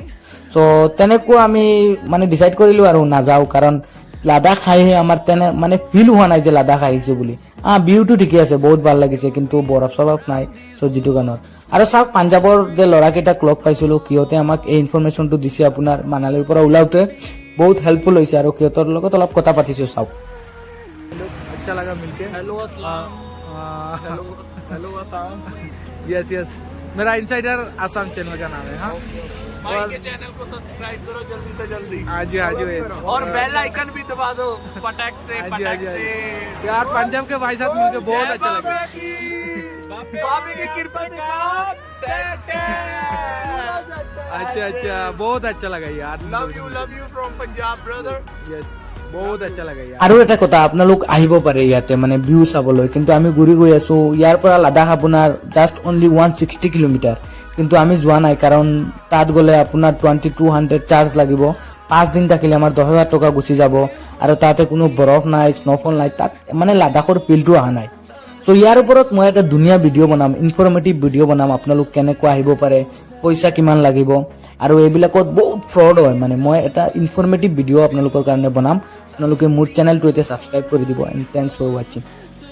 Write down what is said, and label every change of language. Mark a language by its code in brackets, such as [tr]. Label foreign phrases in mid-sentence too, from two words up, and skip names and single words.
[as] চ' তেনেকুৱা আমি মানে ডিচাইড কৰিলোঁ আৰু নাযাওঁ, কাৰণ লাডাখ আহি আমাৰ তেনে মানে ফিল হোৱা নাই যে লাডাখ আহিছোঁ বুলি। ভিউটো ঠিকে আছে, বহুত ভাল লাগিছে, কিন্তু বৰফ চৰফ নাই। চ' যিটো কাৰণত আৰু চাওক, পাঞ্জাৱৰ যে ল'ৰাকেইটাক লগ পাইছিলোঁ, সিহঁতে আমাক এই ইনফৰমেশ্যনটো দিছে আপোনাৰ মানালীৰ পৰা ওলাওঁতে, বহুত হেল্পফুল হৈছে। আৰু সিহঁতৰ লগত অলপ কথা পাতিছোঁ। চাওক, [hi] अच्छा लगा मिलके। हेलो अस्सलाम। हेलो असम। [en] yes yes, [hi] मेरा इनसाइडर आसाम चैनल का नाम है। हाँ, भाई के चैनल को सब्सक्राइब करो जल्दी से जल्दी। हाँ जी हाँ जी। और [en] bell icon [hi] भी दबा दो पटक से हाँ जी, हाँ पटक जी, हाँ से। जी। यार पंजाब के भाई साहब मुझे बहुत अच्छा लगा। बाबे की कृपा से काम सेट है। अच्छा अच्छा, बहुत अच्छा लगा यार। [en] love you from Punjab brother. [as] यस বহুত আচ্ছা লাগে ইয়াৰ আৰু এটা কথা আপোনালোক আহিব পাৰে ইয়াতে মানে ভিউ চাবলৈ কিন্তু আমি ঘূৰি গৈ আছো ইয়াৰ পৰা লাডাখ আপোনাৰ [en] just only [as] 160 কিলোমিটাৰ কিন্তু আমি যোৱা নাই কাৰণ তাত গ'লে আপোনাৰ 2200 চাৰ্জ লাগিব 5 দিন থাকিলে আমাৰ 10,000 টকা গুচি যাব আৰু তাতে কোনো বৰফ নাই স্ন'ফল নাই তাত মানে লাডাখৰ ফিলটো অহা নাই সো ইয়াৰ ওপৰত মই এটা ধুনীয়া ভিডিঅ' বনাম [en] informative video' [as] বনাম আপোনালোক কেনেকৈ আহিব পাৰে পইচা কিমান লাগিব আৰু এইবিলাকত বহুত ফ্ৰড হয় মানে মই এটা [en] informative video' [as] আপোনালোকৰ কাৰণে বনাম আপোনালোকে মোৰ চেনেলটো এতিয়া ছাবস্ক্ৰাইব কৰি দিব [en] and thanks for watching